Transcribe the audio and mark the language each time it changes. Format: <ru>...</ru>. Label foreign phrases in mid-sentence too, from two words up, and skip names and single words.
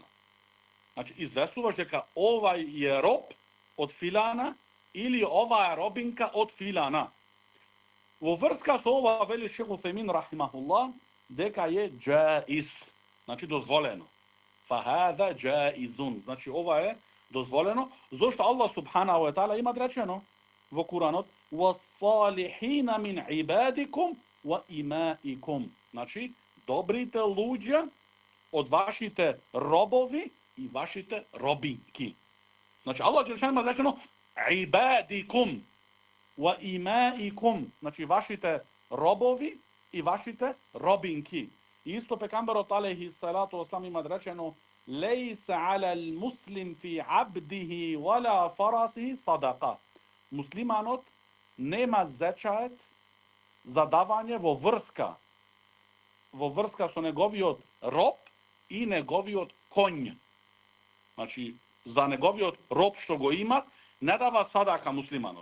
<mk>Значи, известуваш дека овај е роб од филана или оваа е робинка од филана. Во врска со ова вели Шейх Уфемин рахимахуллах дека е джаиз, значи дозволено.</mk> <ar>فهذا جائز,</ar> <mk>значи ова е дозволено, зашто Аллах</mk> <ar>سبحانه وتعالى</ar> <mk>има речено во Куранот</mk> <ar>وَالصَّالِحِينَ مِنْ عِبَادِكُمْ وَإِمَائِكُمْ.</ar> <mk>Значи, добрите луѓе од вашите робови и вашите робинки. Значи, Аллах Джелешан има речено</mk> <ar>عِبَادِكُمْ وَإِمَائِكُمْ.</ar> <mk>Значи, вашите робови и вашите робинки. И исто пекамберот</mk> <ar>عليه الصلاة والسلام</ar> <mk>има речено</mk> <ar>لَيْسَ عَلَى الْمُسْلِمِ فِي عَبْدِهِ وَلَا فَرَسِهِ صَدَقَةٌ.</ar> <mk>Муслиманот нема зечает за давање во врска со неговиот роб и неговиот конј. Значи, за неговиот роб што го има, не дава садака муслиманот.</mk>